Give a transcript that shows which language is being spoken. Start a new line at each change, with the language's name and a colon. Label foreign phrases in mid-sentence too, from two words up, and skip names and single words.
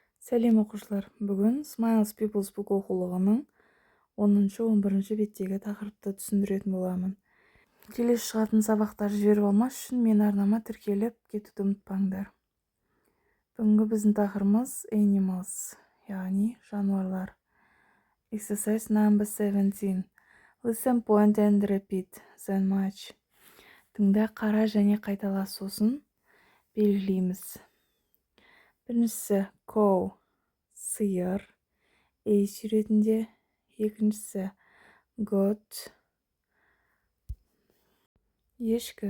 Kazakh: Сәлем оқушылар. Бүгін Smiles People's Book оқулығының 10-11 беттегі тақырыпты түсіндіретін боламын. Келесі шығатын сабақтар жіберіп алмас үшін мен арнама тіркеліп кетуді ұмытпаңдар. Бүгінгі біздің тақырыбымыз animals, яғни жануарлар.
English: Exercise number 17. Listen, point and repeat then match.
Kazakh: Тыңда, қара және қайтала, сосын белгілейміз. Біріншісі cow, сиыр, ей суретінде. Екіншісі goat, ешкі.